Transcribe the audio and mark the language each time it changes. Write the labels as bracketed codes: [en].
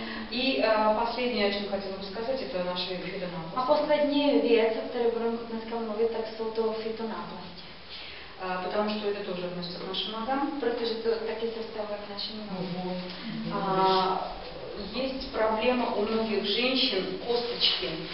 [ru] И последнее, о чем хотела бы сказать, это наши фитоnáplasti. [cs] A poslední věc, o které budeme dneska mluvit, tak jsou to фитоnáplasti. [ru] Потому что это тоже относится к нашим ногам. [cs] Protože to taky se vztahuje k našim nogám. [ru] Есть проблема у многих женщин косточки.